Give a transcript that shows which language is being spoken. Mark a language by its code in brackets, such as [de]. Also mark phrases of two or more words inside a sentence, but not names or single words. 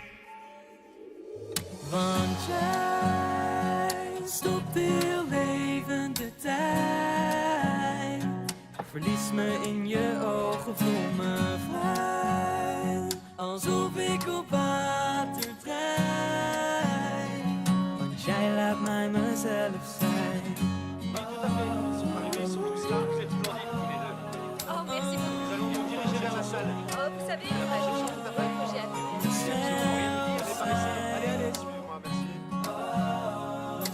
[nl] Want jij stopt heel even de tijd. Verlies me in je ogen, voel me vrij. Alsof ik op water drijf. Want jij laat mij mezelf zijn. [fr] Oh, merci beaucoup. Nous allons nous diriger vers la salle. Oh, vous savez, je chante un peu que j'ai appris. Allez, allez, suivez-moi, merci.